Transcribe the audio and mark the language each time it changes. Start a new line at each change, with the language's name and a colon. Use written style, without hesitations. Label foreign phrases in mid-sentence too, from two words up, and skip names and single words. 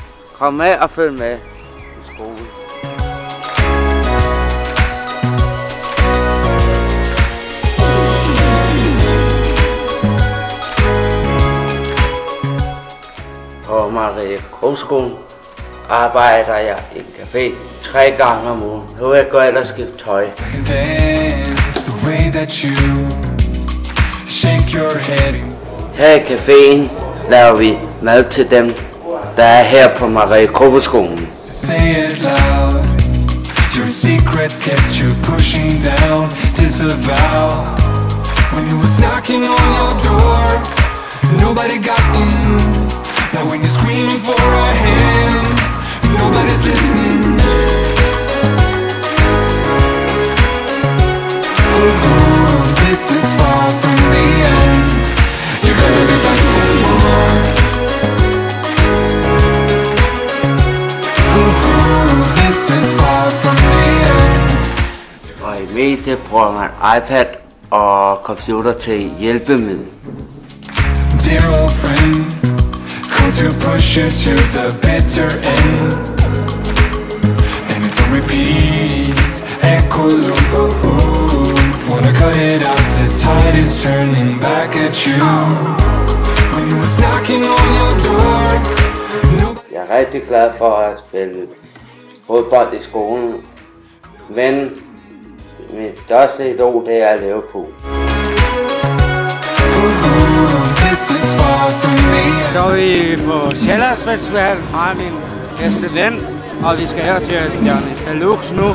Danish: Kom med og følg med i skolen. På Marie Krogskolen arbejder jeg i en café 3 gange om ugen. Nu vil jeg gå ind og skifte tøj. Her i caféen laver vi mad til dem, der er her på Marie Krogskolen.
English: Now when you're screaming for a hand, nobody's listening. Oh, this is far from the end. You're gonna be back for more. Oh, this is far from the end.
Danish: Og i mediet bruger man iPad og computer til hjælpemiddel.
English: Dear old friend, to push you to the bitter end, and it's a repeat echo loop. Wanna cut it out, the tide is turning back at you. When you was knocking on your door.
Danish: Jeg er rigtig glad for at spille fodbold i skolen, men mit største idol, det er Liverpool. Så er vi på Sjællandsfestivalen fra min bedste ven, og vi skal her til Jørgens Deluxe nu.